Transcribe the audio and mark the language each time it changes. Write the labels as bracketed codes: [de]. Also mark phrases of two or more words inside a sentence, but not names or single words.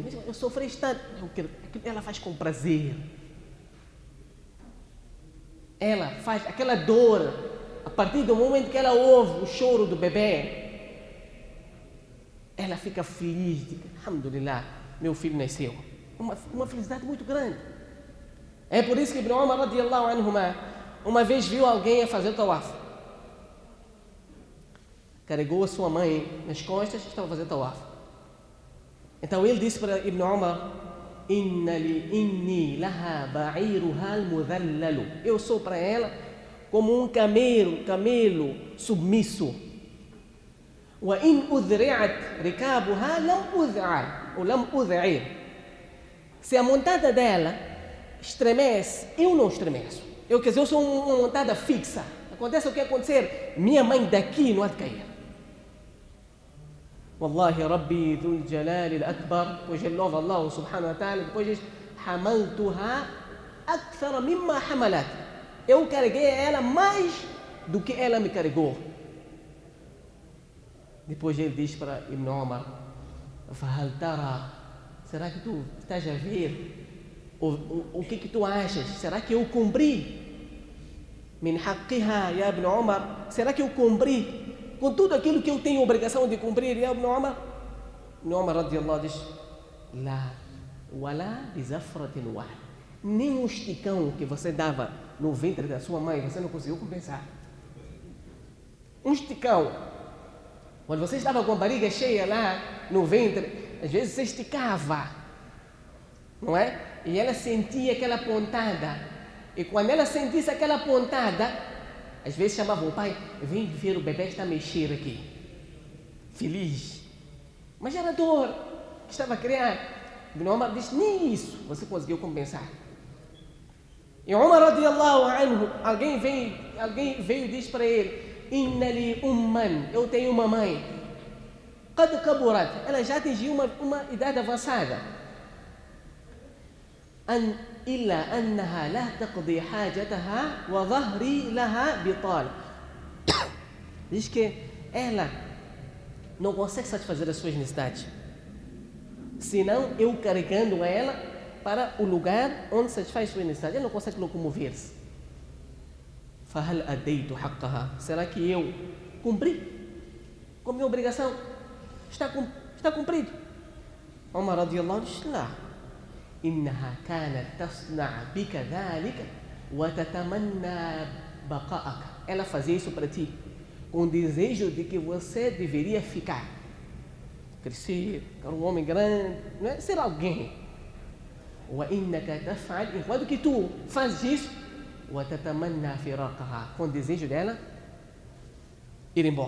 [pt] Eu sofri tanto, ela faz com prazer. Ela faz aquela dor, a partir do momento que ela ouve o choro do bebê, ela fica feliz, diz, alhamdulillah, meu filho nasceu. Uma felicidade muito grande. É por isso que Ibn Umar [ar] رضي الله عنهما [pt] uma vez viu alguém a fazer tawaf. Carregou a sua mãe nas costas e estava a fazer tawaf. Então ele disse para Ibn Umar, [ar] إني لها بعيرها المذلل. [pt] Eu sou para ela como um camelo submisso. [ar] وإن أذعرت ركابها لم أذعر. [pt] Se a montada dela estremece, eu não estremeço. Eu sou uma montada fixa. Acontece o que acontecer, minha mãe daqui não há de cair. [ar] والله ربي ذو الجلال أكبر, [pt] depois ele louva [ar] الله سبحانه وتعالى, [pt] depois diz, [ar] حملتها أكثر مما حملت. [pt] Eu carreguei ela mais do que ela me carregou. Depois ele diz para Ibn Umar, [ar] فهل ترى, [pt] será que tu estás a ver o que tu achas? Será que eu cumpri? [ar] من حقها يا ابن عمر, [pt] será que eu cumpri com tudo aquilo que eu tenho obrigação de cumprir, [ar] يا ابن عمر? Ibn Umar radiyallahu diz, لا ولا بزفرة واحدة. [pt] Nem um esticão que você dava no ventre da sua mãe, você não conseguiu compensar. Um esticão. Quando você estava com a barriga cheia lá no ventre, às vezes você esticava, não é? E ela sentia aquela pontada. E quando ela sentisse aquela pontada, às vezes chamava o pai, vem ver o bebê está a mexer aqui. Feliz. Mas era dor que estava a criar. Ibn Umar diz, nem isso você conseguiu compensar. E Umar [ar] رضي الله عنه, [pt] alguém veio e diz para ele, [ar] إن لي أما, [pt] eu tenho uma mãe, [ar] قد كبرت, [pt] ela já atingiu uma idade avançada. [ar] إلا أنها لا تقضي حاجتها وظهري لها بتال. [pt] Diz que ela não consegue satisfazer as suas necessidades, senão eu carregando ela para o lugar onde satisfaz suas necessidades. Ela não consegue locomover-se. [ar] فهل أديت حقها, [pt] será que eu cumpri com a minha obrigação? Está cumprido? Umar radiyallahu diz, lá, [ar] إنها كانت تصنع بك ذلك وتتمنى بقاءك. [pt] Ela fazia isso para ti com o desejo de que você deveria ficar, crescer, ficar um homem grande, não é? Ser alguém. [ar] وإنك تفعل, [pt] enquanto que tu fazes isso, [ar] وتتمنى فراقها, [pt] com o desejo dela ir embora.